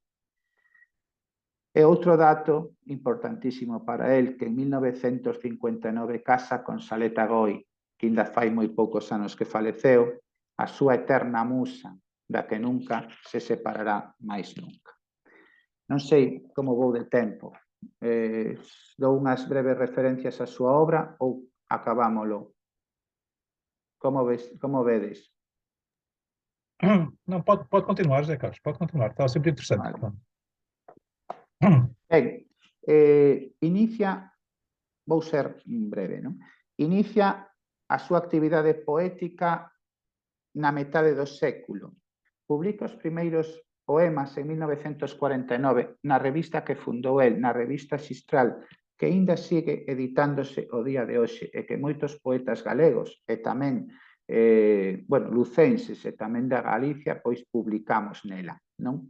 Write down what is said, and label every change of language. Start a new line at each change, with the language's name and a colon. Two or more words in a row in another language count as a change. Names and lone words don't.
Galician: E outro dato importantísimo para el, que en 1959 casa con Saleta Goi, que ainda fai moi poucos anos que faleceu, a súa eterna musa, da que nunca se separará máis nunca. Non sei como vou de tempo. Dou unhas breves referencias á súa obra ou acabámolo? Como vedes?
Portuguese: Não, pode continuar, José Carlos, pode continuar. Estava sempre interessante.
Galician: Vale. Ben, inicia, vou ser breve, non? Inicia a súa actividade poética na metade do século. Publica os primeiros poemas en 1949 na revista que fundou el, na revista Xistral, que aínda sigue editándose o día de hoxe e que moitos poetas galegos e tamén lucenses e tamén da Galicia, pois publicamos nela, non?